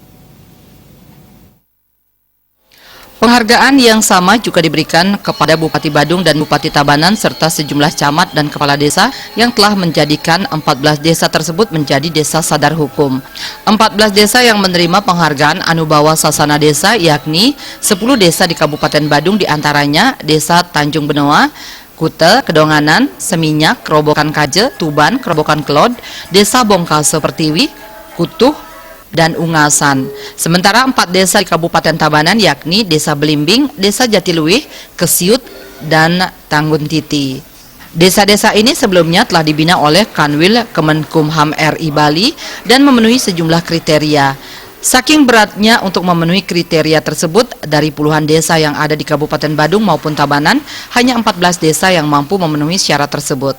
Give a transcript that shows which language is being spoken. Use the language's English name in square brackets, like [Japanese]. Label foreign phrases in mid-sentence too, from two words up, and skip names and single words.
[Indonesian] Penghargaan yang sama juga diberikan kepada Bupati Badung dan Bupati Tabanan serta sejumlah camat dan kepala desa yang telah menjadikan 14 desa tersebut menjadi desa sadar hukum. 14 desa yang menerima penghargaan Anubawa Sasana Desa yakni 10 desa di Kabupaten Badung, diantaranya Desa Tanjung Benoa, Kute, Kedonganan, Seminyak, Kerobokan Kaje, Tuban, Kerobokan Kelod, Desa Bongkase Pertiwi, Kutuh, dan Ungasan. Sementara 4 desa di Kabupaten Tabanan yakni Desa Belimbing, Desa Jatiluwih, Kesiut, dan Tanggun Titi. Desa-desa ini sebelumnya telah dibina oleh Kanwil Kemenkumham RI Bali dan memenuhi sejumlah kriteria. Saking beratnya untuk memenuhi kriteria tersebut, dari puluhan desa yang ada di Kabupaten Badung maupun Tabanan, hanya 14 desa yang mampu memenuhi syarat tersebut.